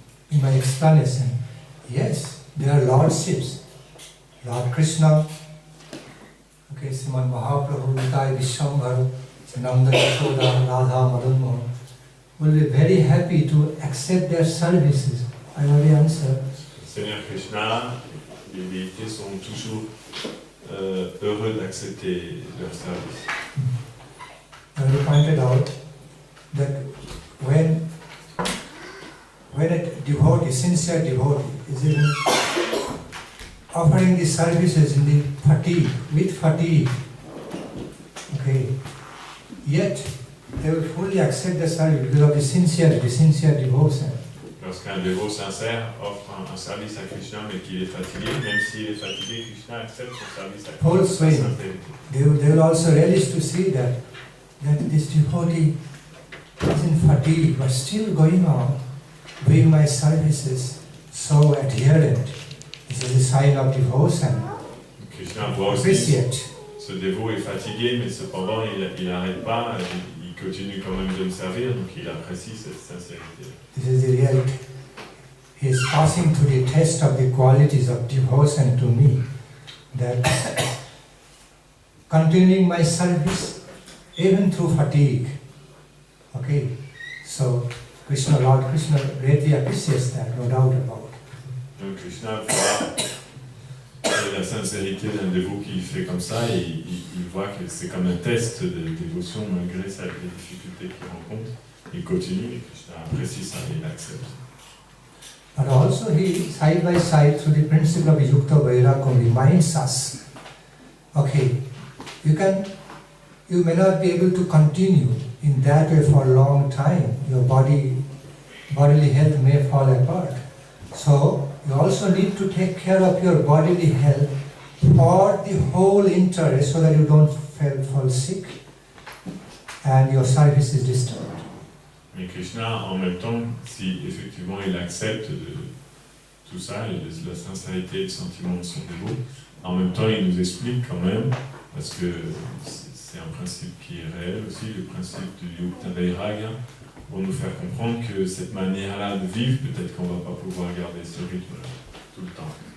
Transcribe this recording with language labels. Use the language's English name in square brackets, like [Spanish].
[English] in my explanation. Yes, there are lordships. Lord Krishna, okay, Sriman Mahaprabhu, Nitai Vishwambhara, Nandan Swami Maharaj will be very happy to accept their services. I already answered. [French] Seigneur Krishna, les déités sont toujours heureux d'accepter leur service. [English] I already pointed out that when a devotee, sincere devotee, is even offering the services in the fatigue, with fatigue, okay, yet they will fully accept the service because of the sincere devotion. [French] Lorsqu'un dévot sincère offre un service à Krishna mais qu'il est fatigué, même s'il est fatigué, Krishna accepte son service à [English] Whole [French] Krishna. [English] swing. They will also relish to see that this devotee is in fatigue but still going on doing my services so adherent. This is a sign of devotion. [French] Krishna voit aussi [English] Appreciate. [French] ce dévot est fatigué, mais cependant il n'arrête pas, il continue quand même de me servir, donc il apprécie cette sincérité. [English] This is the reality. He is passing through the test of the qualities of devotion to me, that continuing my service even through fatigue. Okay, so Lord Krishna greatly appreciates that, no doubt about it. [French] Donc Krishna voit la sincérité d'un dévot qui fait comme ça, et il voit que c'est comme un test de dévotion malgré les difficultés qu'il rencontre. Il continue et Krishna apprécie ça et il accepte. [English] But also he, side by side, through the principle of Yukta Vairagya, reminds us, okay, you may not be able to continue in that way for a long time. Your bodily health may fall apart. So you also need to take care of your bodily health for the whole interest so that you don't fall sick and your service is disturbed. [French] Mais Krishna, en même temps, si effectivement il accepte de tout ça, la sincérité et le sentiment de son dévot, en même temps il nous explique quand même, parce que c'est un principe qui est réel aussi, le principe du Yukta Vairagya, pour nous faire comprendre que cette manière-là de vivre, peut-être qu'on ne va pas pouvoir garder ce rythme tout le temps.